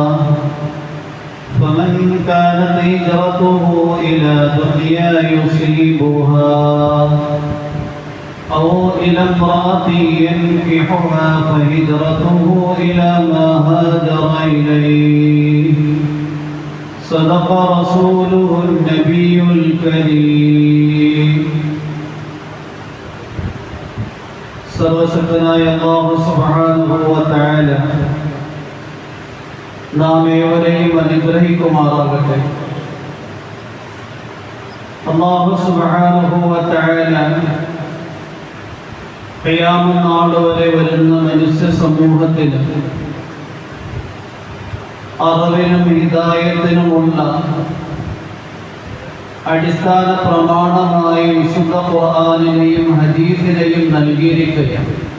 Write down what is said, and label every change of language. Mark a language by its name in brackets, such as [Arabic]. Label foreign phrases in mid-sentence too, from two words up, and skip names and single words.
[Arabic] فمن كانت هجرته إلى دنيا يصيبها أو إلى امرأة ينكحها فهجرته إلى ما هاجر إليه. صدق رسوله النبي الكريم. [Malayalam] സർവശക്തനായ അല്ലാഹു [Arabic] سبحانه وتعالى [Malayalam] നാം ഏവരെയും അനുഗ്രഹിക്കുമാറാകട്ടെ. അല്ലാഹു [Arabic] سبحانه وتعالى [Malayalam] ഖിയാമത്ത് നാൾ വരെ വരുന്ന മനുഷ്യ സമൂഹത്തിന് അറിവിനും ഹിദായത്തിനുമുള്ള അടിസ്ഥാന പ്രമാണമായി വിശുദ്ധ ഖുർആനിനെയും ഹദീസിനെയും നൽകിയിരിക്കുകയാണ്.